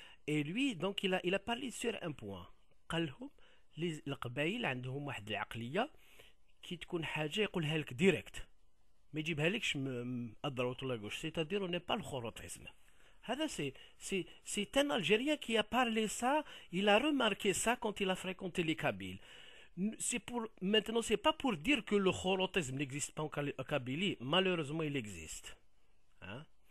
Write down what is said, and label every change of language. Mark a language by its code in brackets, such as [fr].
[fr] Et lui, donc, il a parlé sur un point. [ar] قال لهم القبائل عندهم واحد العقلية كي تكون حاجة يقولها لك ديريكت ما يجيبها لكش أدروت ولا gauche. [fr] C'est-à-dire on n'est pas le chorotisme. [ar] هذا [fr] c'est un Algérien qui a parlé ça, il a remarqué ça quand il a fréquenté les Kabyles. Maintenant, c'est pas pour dire que le chorotisme n'existe pas en Kabylie. Malheureusement, il existe. Hein?